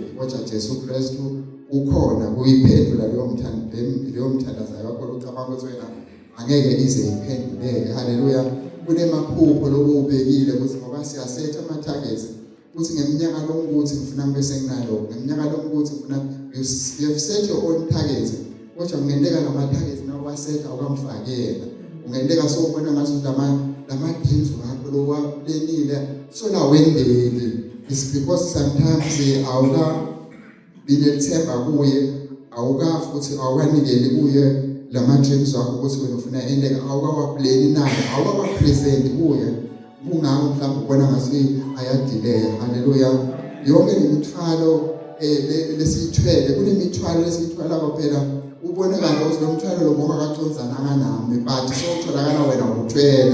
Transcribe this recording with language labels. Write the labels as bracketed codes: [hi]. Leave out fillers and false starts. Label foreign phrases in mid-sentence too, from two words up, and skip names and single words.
[ss] Kodwa Jesu Kristu ukhona kuyiphendula leyo mthandazo yakho ucabanga ukuthi wena angeke ize iphenduleke. Haleluya. Kunemaphupho lokubekile ukuthi ngoba siyasetha ama-targets ukuthi ngeminyaka lokuthi ngifuna ngibe senginalo ngeminyaka lokuthi ngifuna [en] you set your own targets. [ss] Kodwa ngenteka lama-targets nawasetha ukamfakela ungenteka sowubona ngathi lama-dreams wakho lowalenile sola wendeli. [en] It's because sometimes [ss] awukabinethemba kuye futhi awukanikeli kuye lama-dreams wakho ukuthi wena ufuna endeka awukawaplani naye awukawapresent kuye kungako mhlawumbe ubona ngathi ayadileya. Haleluya. Yonke lemithwalo lesiyithwele kunemithwalo lesiyithwala phela ubonakala ukuthi lo mthwalo lo bongakaconzananga nami but sowutholakala wena uthwele.